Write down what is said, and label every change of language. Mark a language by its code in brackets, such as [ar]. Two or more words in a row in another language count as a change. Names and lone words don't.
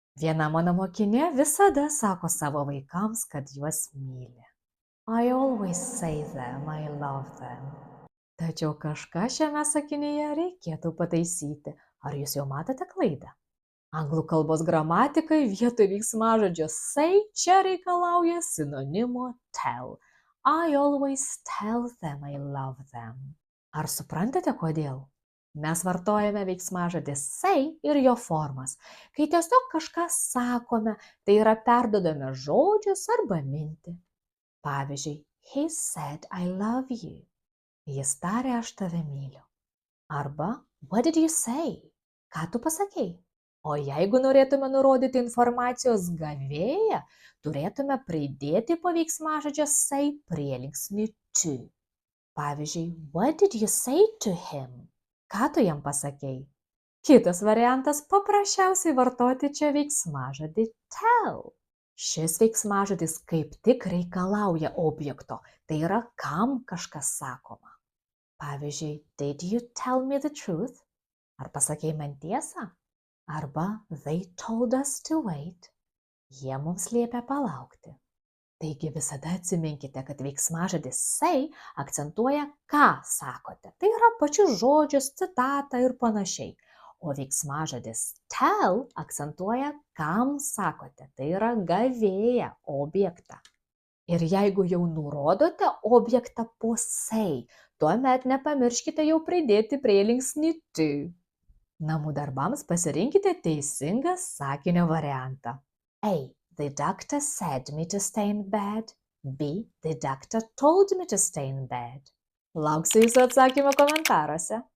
[lt] Viena mano mokinė visada sako savo vaikams, kad juos myli. [en] I always say them, I love them. [lt] Tačiau kažką šiame sakinyje reikėtų pataisyti. Ar jūs jau matote klaidą? Anglų kalbos gramatikai vietoj veiksmažodžio say čia reikalauja sinonimo tell. I always tell them I love them. Ar suprantate kodėl? Mes vartojame veiksmažodį say ir jo formas. Kai tiesiog kažką sakome, tai yra perdodame žodžius arba mintį. Pavyzdžiui, [en] he said I love you. [lt] Jis tarė aš tave myliu. Arba [en] what did you say? [lt] Ką tu pasakei? O jeigu norėtume nurodyti informacijos gavėją, turėtume pridėti po veiksmažodžio say prielinksnį to. Pavyzdžiui, [en] what did you say to him? [lt] Ką tu jam pasakei? Kitas variantas paprasčiausiai vartoti čia veiksmažodį tell. Šis veiksmažodis kaip tik reikalauja objekto, tai yra kam kažkas sakoma. Pavyzdžiui, [en] did you tell me the truth? [lt] Ar pasakei man tiesą? [en] Arba they told us to wait. [lt] Jie mums liepia palaukti. Taigi visada atsiminkite, kad veiksmažodis say akcentuoja, ką sakote. Tai yra pačius žodžius, citatą ir panašiai. O veiksmažodis tell akcentuoja, kam sakote. Tai yra gavėją, objektą. Ir jeigu jau nurodote objektą po say, tuomet nepamirškite jau pridėti prielinksnį to. Namų darbams pasirinkite teisingą sakinio variantą. A. [en] The doctor said me to stay in bed. [lt] B. [en] The doctor told me to stay in bed. [lt] Lauksiu jūsų atsakymą komentaruose.